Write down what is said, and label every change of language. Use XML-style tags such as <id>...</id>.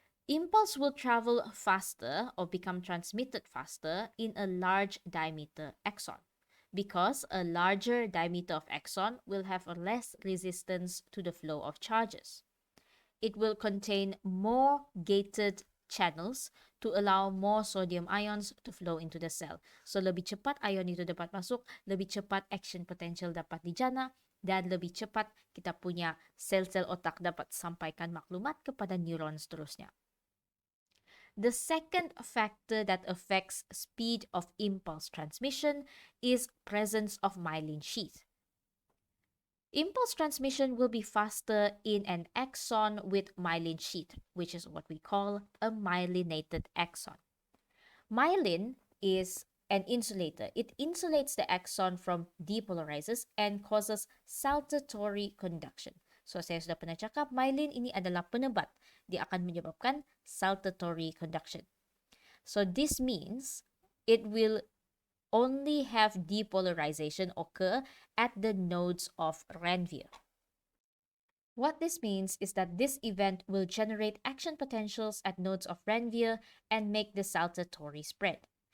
<en>Impulse will travel faster or become transmitted faster in a large diameter axon because a larger diameter of axon will have less resistance to the flow of charges. It will contain more gated channels to allow more sodium ions to flow into the cell.</en> <ms>So lebih cepat ion itu dapat masuk, lebih cepat action potential dapat dijana, dan lebih cepat kita punya sel-sel otak dapat sampaikan maklumat kepada neuron seterusnya.</ms> <en>The second factor that affects speed of impulse transmission is presence of myelin sheath. Impulse transmission will be faster in an axon with myelin sheath, which is what we call a myelinated axon. Myelin is an insulator. It insulates the axon from depolarizers and causes saltatory conduction.</en> <ms>So, saya sudah pernah cakap, myelin ini adalah penebat. Dia akan menyebabkan saltatory conduction.</ms> <en>So, this means it will only have depolarization occur at the nodes of Ranvier. What this means is that this event will generate action potentials at nodes of Ranvier and make the saltatory spread.</en>